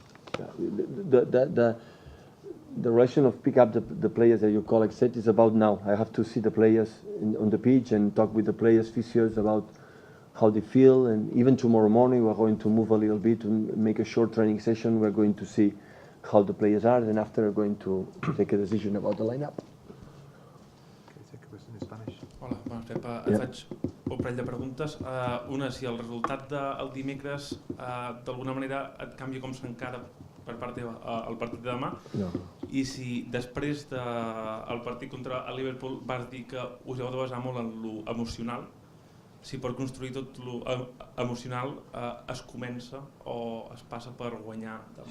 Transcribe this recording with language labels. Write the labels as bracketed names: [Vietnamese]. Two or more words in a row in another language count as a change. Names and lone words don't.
[English] The relation of pick up the players that your colleague said is about now. I have to see the players on the pitch and talk with the players, physios, about how they feel. And even tomorrow morning, we're going to move a little bit and make a short training session. We're going to see how the players are, and after we're going to take a decision about the lineup. [Catalan] Hola, bona Pep. Et faig un parell de preguntes. Una, si el resultat del dimecres d'alguna manera et canvia com s'encara per part teva el partit de demà, i si després del partit contra el Liverpool vas dir que us heu de basar molt en l'emocional, si per construir tot l'emocional es comença o es passa per guanyar demà.